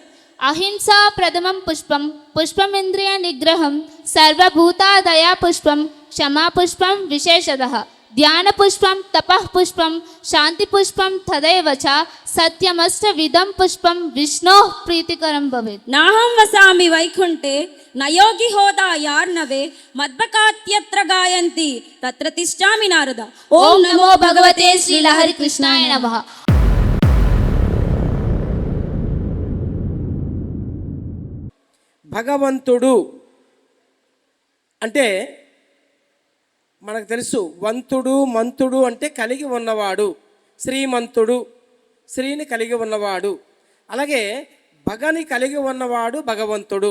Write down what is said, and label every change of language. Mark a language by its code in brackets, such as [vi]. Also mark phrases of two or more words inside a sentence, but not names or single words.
[sa] अहिंसा प्रथमं पुष्पं पुष्पमिन्द्रिय निग्रहं सर्वभूतादया पुष्पं क्षमा पुष्पं विशेषतः ध्यान पुष्पं तपः पुष्पं शांति पुष्पं तदैव च सत्यमष्टविधं पुष्पं विष्णोः प्रीतिकरं भवेत्। नाहं वसामि वैकुंठे न योगी होदा यार्नवे मद्भकात्यत्र गायन्ति तत्र तिष्ठामि नारद। ओम नमो भगवते श्री लहरी कृष्णाय नमः। [te] భగవంతుడు అంటే మనకు తెలుసు, వంతుడు మంతుడు అంటే కలిగి ఉన్నవాడు, శ్రీమంతుడు శ్రీని కలిగి ఉన్నవాడు, అలాగే భగని కలిగి ఉన్నవాడు భగవంతుడు.